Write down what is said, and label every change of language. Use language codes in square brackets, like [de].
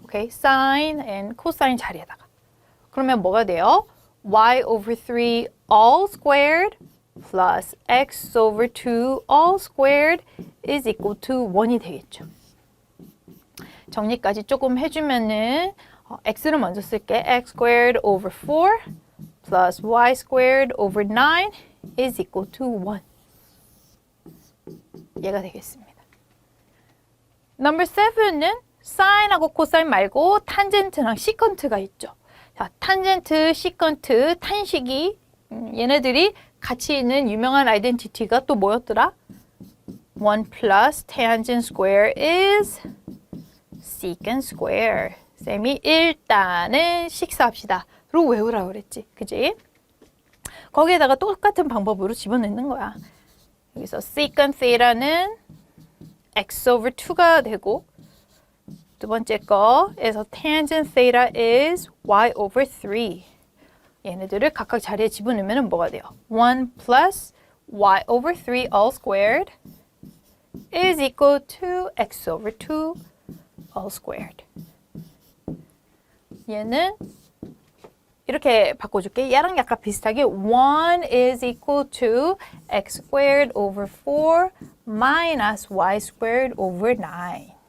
[ko] 오케이? sin and cosine 자리에다가 그러면 뭐가 돼요? [en] y over 3 all squared plus x over 2 all squared is equal to 1이 되겠죠. [ko] 정리까지 조금 해주면은 x를 먼저 쓸게. [en] x squared over 4 plus y squared over 9 is equal to 1. [ko] 얘가 되겠습니다. Number 7은 sine하고 cosine 말고 탄젠트랑 시컨트가 있죠. 자, 탄젠트, 시컨트, 탄식이 얘네들이 같이 있는 유명한 아이덴티티가 또 뭐였더라? [en] 1 plus tangent square is secant square. [ko] 쌤이 일단은 식사합시다. 로 외우라고 그랬지. 그지? 거기에다가 똑같은 방법으로 집어넣는 거야. [en] 여기서 secant theta는 x over 2가 되고 [ko] 두 번째 거에서 [en] tangent theta is y over 3. [ko] 얘네들을 각각 자리에 집어넣으면 뭐가 돼요? [en] 1 plus y over 3 all squared is equal to x over 2 all squared. [ko] 얘는 이렇게 바꿔줄게. 얘랑 약간 비슷하게 [en] 1 is equal to x squared over 4 minus y squared over 9.